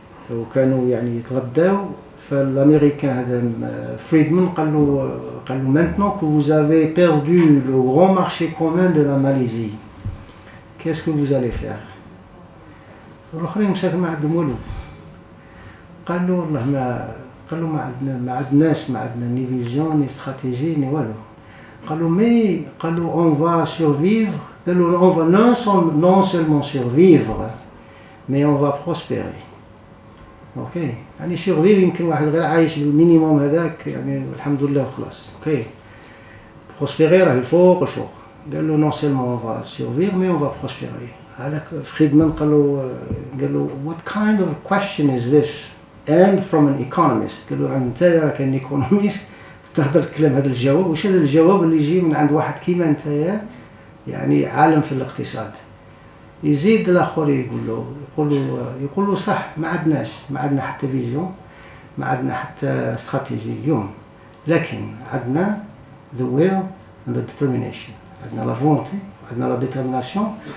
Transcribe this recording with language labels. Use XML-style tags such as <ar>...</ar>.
<ar>وكانوا يعني يتغداو، فالامريكان هذا فريدمان قال له</ar> <fr>maintenant que vous avez perdu le grand marché commun de la Malaisie, qu'est-ce que vous allez faire؟</fr> <ar>والآخرين مساكن ما عندهم والو. قال له والله ما عندنا</ar> <fr>ني فيزيون ني استراتيجي</fr> <ar>ني والو. قال له</ar> <fr>on va survivre، قال له on va non seulement survivre mais on va prospérer. اوكي.</fr> <ar>يعني</ar> <fr>survivre</fr> <ar>يمكن واحد غير عايش بالمينيموم هذاك يعني الحمد لله وخلاص. اوكي.</ar> <fr>prospérer</fr> <ar>راه الفوق. قال له</ar> <fr>non seulement on va survivre mais on va prospérer.</fr> <ar>هذاك فريدمان قال له</ar> <en>what kind of question is this and from an economist؟</en> <ar>قال له انت راك</ar> <en>an economist</en> <ar>تهضر الكلام هذا الجواب، واش هذا الجواب اللي يجي من عند واحد كيما انت يعني عالم في الاقتصاد؟ يزيد الاخر يقول له صح، ما عندنا حتى فيزيون، ما عندنا حتى استراتيجي اليوم، لكن عندنا</ar> <en>the will and the determination،</en> <ar>عندنا</ar> <fr>لا فولونتي،</fr> <ar>عندنا</ar> <fr>لا ديترميناسيون.</fr>